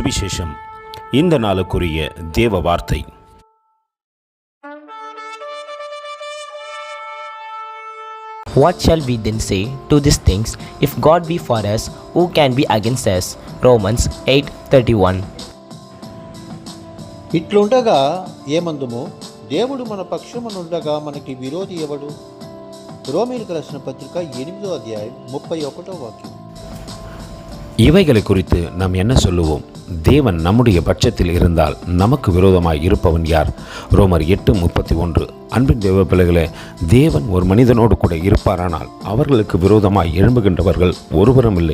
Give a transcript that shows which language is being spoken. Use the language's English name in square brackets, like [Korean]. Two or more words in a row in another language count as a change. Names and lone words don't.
[Tamil] சுவிசேஷம். இந்த நாளுக்குரிய தேவ வார்த்தை. [English] What shall we then say to these things? If God be for us, who can be against us? Romans 8:31. [Telugu] ఇట్లుండగా ఏమందుము, దేవుడు మన పక్షమునుండగా మనకి విరోధి ఎవడు? రోమీయులకు రాసిన పత్రిక 8వ అధ్యాయం 31వ వాక్యం. [Tamil] இவைகளை குறித்து நாம் என்ன சொல்லுவோம்? தேவன் நம்முடைய பட்சத்தில் இருந்தால் நமக்கு விரோதமாய் இருப்பவன் யார்? ரோமர் 8:31. அன்பின் தேவ பிள்ளைகளே, தேவன் ஒரு மனிதனோடு கூட இருப்பாரானால் அவர்களுக்கு விரோதமாய் எழும்புகின்றவர்கள் ஒருவரும் இல்லை.